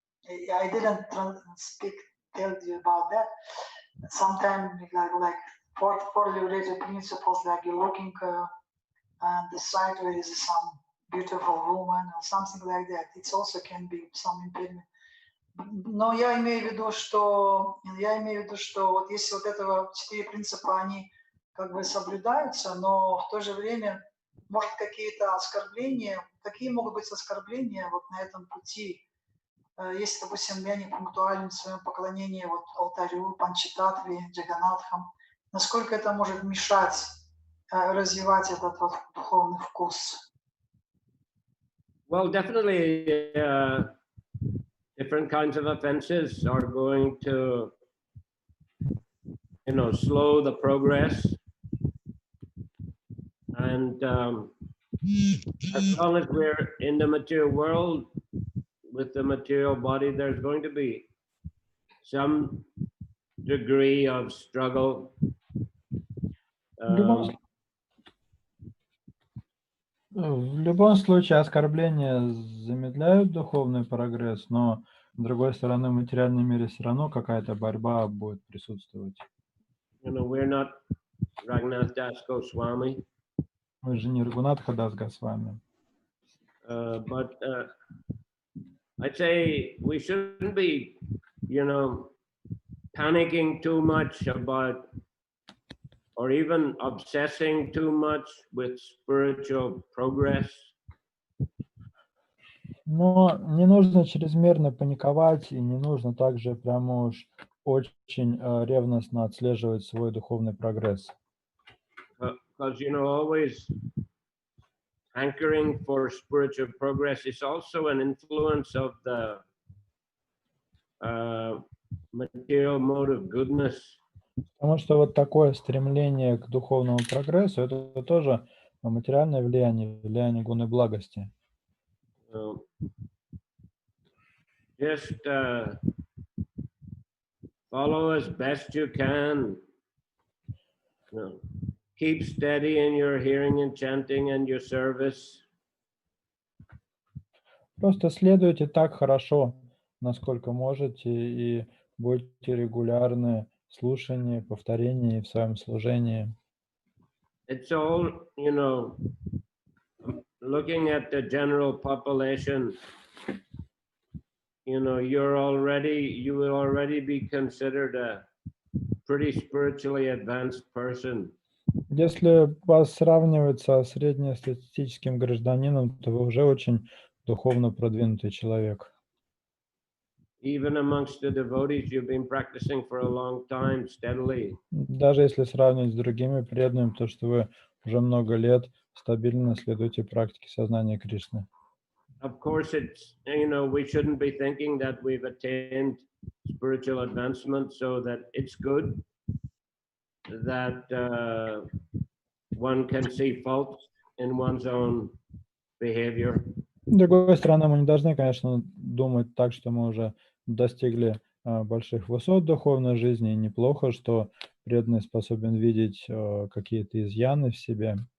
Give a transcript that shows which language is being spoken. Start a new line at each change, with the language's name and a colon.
English: I didn't tell you about that. Sometimes like for related principles, like you're looking on the side where is some beautiful woman or something like that. It also can be some impediment.
Russian: Но я имею в виду, что вот если вот этого 4 принципа, они как бы соблюдаются, но в то же время, может, какие-то оскорбления, какие могут быть оскорбления вот на этом пути, если, допустим, я не пунктуален в своем поклонении вот алтарю, Панчататве, Джаганатхам, насколько это может мешать развивать этот вот духовный вкус?
English: Well, definitely different kinds of offenses are going to, slow the progress. And as long as we're in the material world with the material body, there's going to be some degree of struggle.
Russian: В любом случае оскорбления замедляют духовный прогресс, но с другой стороны в материальном мире все равно какая-то борьба будет присутствовать.
English: We're not Raghunath Das Goswami.
Russian: Мы же не Рагунатха Дас Госвами.
English: But I'd say we shouldn't be, panicking too much about, or even obsessing too much with spiritual progress.
Russian: Но не нужно чрезмерно паниковать, и не нужно также прямо уж очень ревностно отслеживать свой духовный прогресс.
English: Because, always hankering for spiritual progress is also an influence of the material mode of goodness.
Russian: Потому что вот такое стремление к духовному прогрессу, это тоже материальное влияние гуны благости.
English: Just follow as best you can. Keep steady in your hearing and chanting and your service.
Russian: Просто следуйте так хорошо, насколько можете, и будьте регулярны в слушании, повторении, в своем служении.
English: It's all, looking at the general population, you will already be considered a pretty spiritually advanced person.
Russian: Если вас сравнивать со среднестатистическим гражданином, то вы уже очень духовно продвинутый человек.
English: Even amongst the devotees, you've been practicing for a long time steadily.
Russian: Даже если сравнивать с другими преданными, то что вы уже много лет стабильно следуете практике сознания Кришны.
English: Of course, it's, we shouldn't be thinking that we've attained spiritual advancement, so that it's good that one can see faults in one's own behavior.
Russian: С другой стороны, мы не должны, конечно, думать так, что мы уже достигли больших высот духовной жизни, и неплохо, что преданный способен видеть какие-то изъяны в себе.